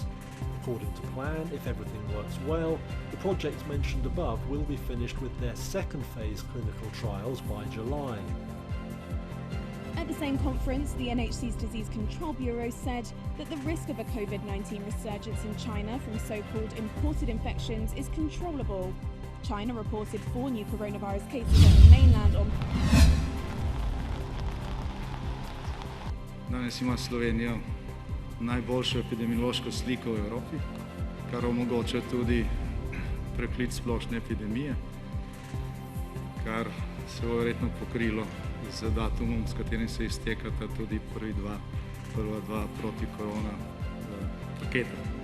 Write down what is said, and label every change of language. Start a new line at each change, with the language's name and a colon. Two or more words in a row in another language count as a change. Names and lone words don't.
English: According to plan, if everything works well, the projects mentioned above will be finished with their second phase clinical trials by July. At the same conference, the NHC's Disease Control Bureau said that the risk of a COVID-19 resurgence in China from so-called imported infections is controllable. China reported 4 new coronavirus cases on the mainland on...
Slovenian: Danes ima Slovenija najboljšo epidemiološko sliko v Evropi, kar omogoča tudi preklic splošne epidemije, kar se bo verjetno pokrilo z datumom, s katerim se iztekata tudi prva dva protikorona paketa.